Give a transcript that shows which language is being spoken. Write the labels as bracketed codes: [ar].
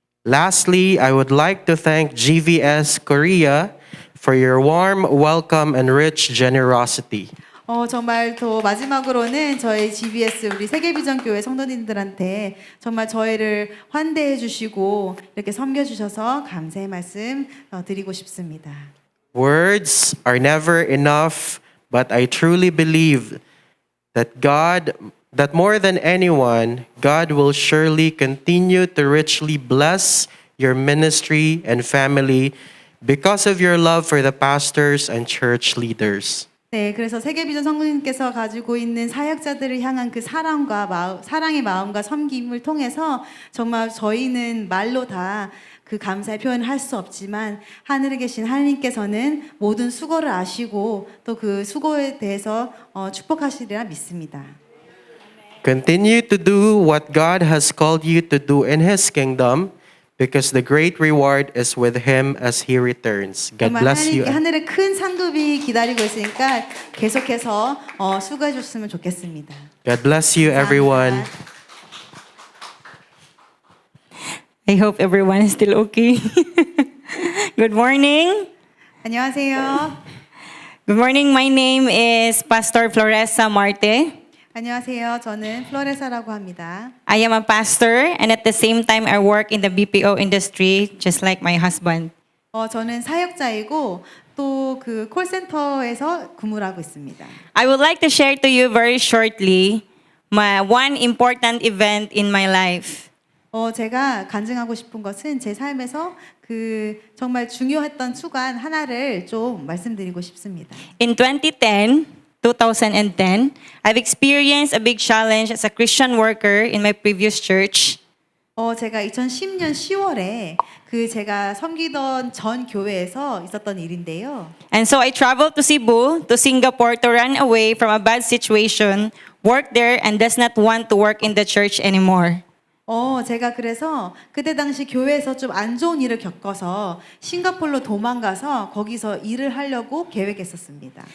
[en] Lastly, I would like to thank GVS Korea for your warm welcome and rich generosity. [ko] 정말 또 마지막으로는 저희 GBS 우리 세계비전교회 성도님들한테 정말 저희를 환대해 주시고 이렇게 섬겨 주셔서 감사의 말씀 드리고 싶습니다. [en] Words are never enough, but I truly believe that more than anyone, God will surely continue to richly bless your ministry and family because of your love for the pastors and church leaders. [ko] 네, 그래서 세계비전 성도님께서 가지고 있는 사역자들을 향한 그 사랑의 마음과 섬김을 통해서 정말 저희는 말로 다 그 감사의 표현을 할 수 없지만 하늘에 계신 하나님께서는 모든 수고를 아시고 또 그 수고에 대해서 축복하시리라 믿습니다. [en] Continue to do what God has called you to do in His kingdom because the great reward is with Him as He returns. God [ko] 정말 [en] bless you. [ko] 하늘에 큰 상급이 기다리고 있으니까 계속해서 수고해 줬으면 좋겠습니다. [en] God bless you, everyone. I hope everyone is still okay. Good morning. [ko] 안녕하세요. [en] Good morning. My name is Pastor Floresa Marte. [ko] 안녕하세요. 저는 플로레사라고 합니다. [en] I am a pastor and at the same time I work in the BPO industry just like my husband. [ko] 저는 사역자이고 또 그 콜센터에서 근무를 하고 있습니다. [en] I would like to share to you very shortly my one important event in my life. [ko] 제가 간증하고 싶은 것은 제 삶에서 그 정말 중요했던 주간 하나를 좀 말씀드리고 싶습니다. [en] In 2010, I've experienced a big challenge as a Christian worker in my previous church. [ko] 제가 2010년 10월에 그 제가 섬기던 전 교회에서 있었던 일인데요. [en] And so I traveled to Cebu, to Singapore to run away from a bad situation, work there and does not want to work in the church anymore. [ko] 제가 그래서 그때 당시 교회에서 좀 안 좋은 일을 겪어서 싱가포르로 도망가서 거기서 일을 하려고 계획했었습니다.